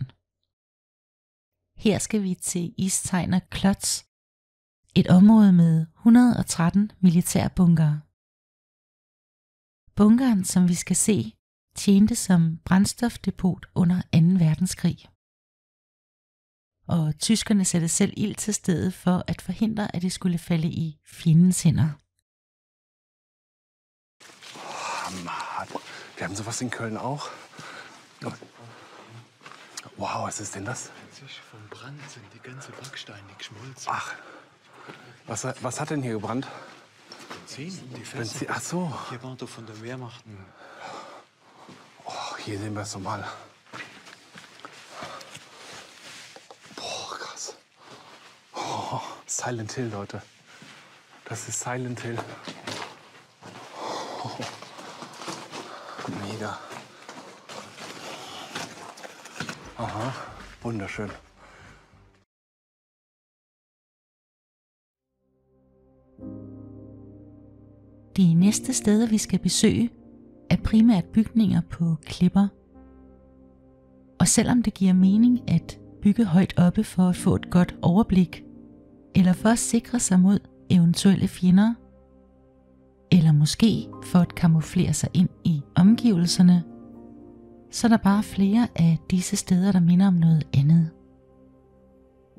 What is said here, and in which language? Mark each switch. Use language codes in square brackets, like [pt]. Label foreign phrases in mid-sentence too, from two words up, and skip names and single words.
[da] Her skal vi til Isteiner Klotz, et område med 113 militærbunker. Bunkeren, som vi skal se, tjente som brændstofdepot under 2. verdenskrig. Og tyskerne satte selv ild til stedet for at forhindre, at det skulle falde i fjendens hænder. [de] Mann, wir haben sowas in Köln auch. Wow, was ist denn das? Vom Brand sind die ganze Backsteine geschmolzen. Ach, was hat denn hier gebrannt? Benzin, die Fässer. Ach so. Hier war doch von der Wehrmacht. Oh, hier sehen wir es nochmal. Boah, krass. Oh, Silent Hill, Leute. Das ist Silent Hill. Oh. Mega. Aha, wunderschön. [da] De næste steder, vi skal besøge, er primært bygninger på klipper. Og selvom det giver mening at bygge højt oppe for at få et godt overblik, eller for at sikre sig mod eventuelle fjender, eller måske for at kamuflere sig ind i omgivelserne, så er der bare flere af disse steder, der minder om noget andet.